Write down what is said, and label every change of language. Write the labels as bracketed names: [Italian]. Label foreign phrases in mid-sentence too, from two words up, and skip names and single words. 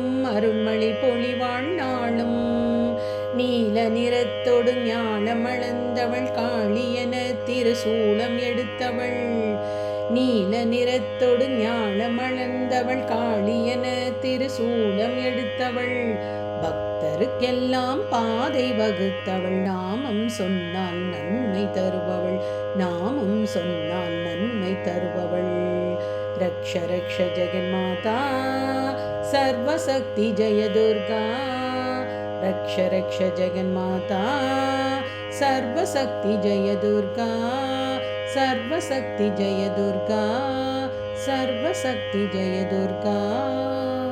[Tamil] அருள்மழை பொழிவாள் நாளும் நீல நிறத்தோடு ஞானம் அளந்தவள் காளியென திருசூலம் எடுத்தவள் நீல நிறத்தோடு ஞானம் அளந்தவள் காளியென திருசூலம் எடுத்தவள் பக்தருக்கெல்லாம் பாதை வகுத்தவள் நாமம் சொன்னால் நன்மை தருபவள் நாமம் சொன்னால் நன்மை தருபவள் [Sanskrit] रक्ष रक्ष जगन्माता सर्वशक्ति जय दुर्गा रक्ष रक्ष जगन्माता सर्वशक्ति जय दुर्गा सर्वशक्ति जय दुर्गा सर्वशक्ति जय दुर्गा।